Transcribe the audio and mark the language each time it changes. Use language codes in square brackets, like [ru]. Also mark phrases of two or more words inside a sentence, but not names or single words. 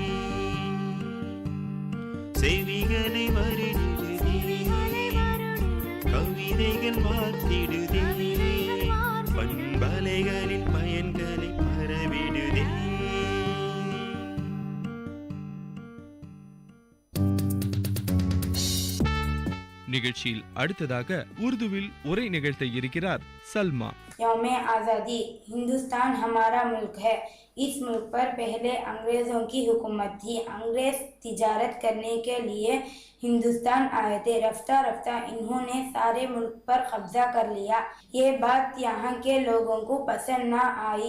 [ta] செவிகளை வருடிடுதே, கவிதைகள் வார்த்திடுதே, பண்பலைகளின் பயன்களை பரவிடுதே. நிகழ்ச்சியில் அடுத்ததாக உருதுவில் உரை நிகழ்த்த இருக்கிறார் சல்மா. [ur] یوم آزادی، ہندوستان ہمارا ملک ہے. اس ملک پر پہلے انگریزوں کی حکومت تھی. انگریز تجارت کرنے کے لیے ہندوستان آئے تھے. رفتہ رفتہ انہوں نے سارے ملک پر قبضہ کر لیا. یہ بات یہاں کے لوگوں کو پسند نہ آئی.